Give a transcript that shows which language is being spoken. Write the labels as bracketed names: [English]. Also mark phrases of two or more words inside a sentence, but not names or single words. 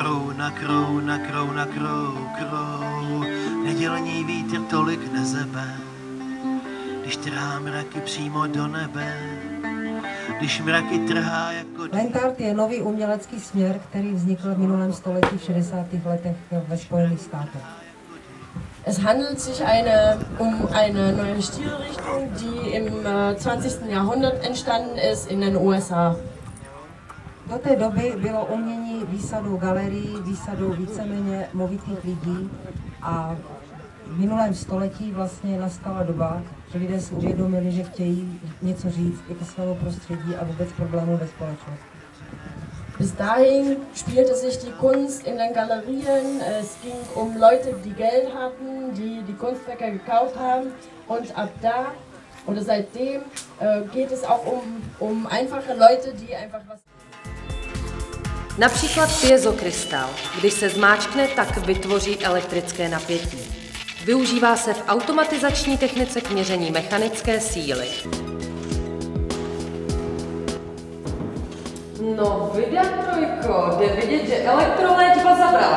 [Czech] Krouna, krouna, krouna, krou. Nedělní vítr tolik nezebe, když trhá mraky přímo do nebe. Když mraky trhá jako... Land art je nový umělecký směr, který vznikl v minulém století v 60. letech ve Spojených státech. [German] Es handelt sich um eine neue Stilrichtung, die im 20. Jahrhundert entstanden ist in den USA. [Czech] Do té doby bylo umění výsadou galerií, výsadou víceméně movitých lidí a v minulém století vlastně nastala doba, že lidé si uvědomili, že chtějí něco říct i ke svému prostředí a vůbec problémů ve společnosti. [German] Bis dahin spielte sich die Kunst in den Galerien. Es ging um Leute, die Geld hatten, die Kunstwerke gekauft haben. Und ab da oder seitdem geht es auch um einfache Leute, die einfach was... [Czech] Například piezokrystal. Když se zmáčkne, tak vytvoří elektrické napětí. Využívá se v automatizační technice k měření mechanické síly. No vida, trojko, jde vidět, že elektroléčba zabrala.